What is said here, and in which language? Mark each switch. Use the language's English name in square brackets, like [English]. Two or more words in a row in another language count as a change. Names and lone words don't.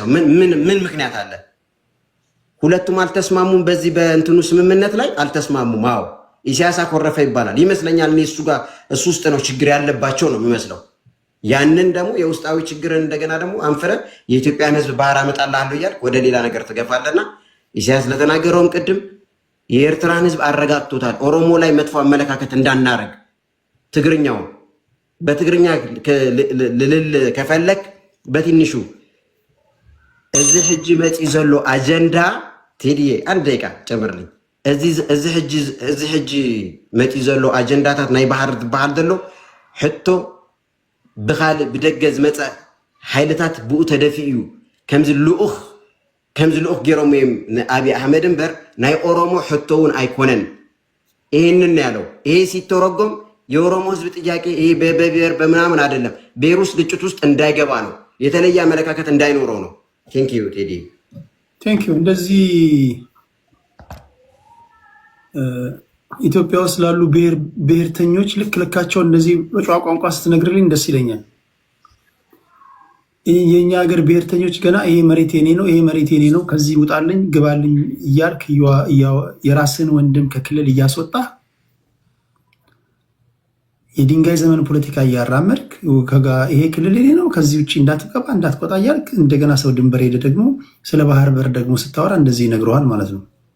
[Amharic] ምን ምክንያት አለ? ሁለቱም አልተስማሙም። በዚህ በእንትኑ ስምምነት ላይ አልተስማሙም። አዎ ኢሳያስ አኮረፈ ይባላል ይመስለኛል። እኔ እሱ ውስጥ ነው ችግር ያለባቸው ነው የሚመስለው። ያንን ደግሞ የውስጣዊ ችግርን እንደገና ደግሞ አንፍረ የኢትዮጵያን ህዝብ ባህር አመጣልሃለሁ እያልክ ወደ ሌላ ነገር ትገፋለና ኢሳያስ ለተናገረውም ቅድም የኤርትራን ህዝብ አረጋግቶታል። ኦሮሞ ላይ መጥፎ አመለካከት እንዳናረግ ትግርኛው በትግርኛ ልልል ከፈለክ በትንሹ [Tigrinya] እዚህ ህጂ መጪ ዘሎ አጀንዳ [Amharic] ቴዲዬ አንድ ደቂቃ ጨምርልኝ። [Tigrinya] እዚህ ህጂ መጪ ዘሎ አጀንዳታት ናይ ባህር ዝበሃል ዘሎ ሕቶ ብካልእ ብደገ ዝመፀ ሓይልታት ብኡ ተደፊኡ ከምዚ ልኡኽ ገይሮም እዮም ንአብይ አህመድ እምበር ናይ ኦሮሞ ሕቶ እውን አይኮነን። [Amharic] ይህንን ያለው ይሄ ሲተረጎም የኦሮሞ ህዝብ ጥያቄ ይሄ በብሔር በምናምን አይደለም፣ ብሔር ውስጥ ግጭት ውስጥ እንዳይገባ ነው፣ የተለየ አመለካከት እንዳይኖረው ነው። [English] thank you [Amharic] ቴዲ [English] thank you። [Amharic] እንደዚህ ኢትዮጵያ ውስጥ ላሉ ብሔርተኞች ልካቸው እንደዚህ በጨዋ ቋንቋ ስትነግርልኝ ደስ ይለኛል። የኛ ሀገር ብሔርተኞች ገና ይሄ መሬት የኔ ነው፣ ይሄ መሬት የኔ ነው፣ ከዚህ ውጣልኝ ግባልኝ እያልክ የራስን ወንድም ከክልል እያስወጣ የድንጋይ ዘመን ፖለቲካ እያራመድክ ይሄ ክልል የኔ ነው ከዚህ ውጭ እንዳትገባ እንዳትቆጣ እያልክ እንደገና ሰው ድንበር ሄደ ደግሞ ስለ ባህር በር ደግሞ ስታወራ እንደዚህ ይነግረዋል ማለት ነው።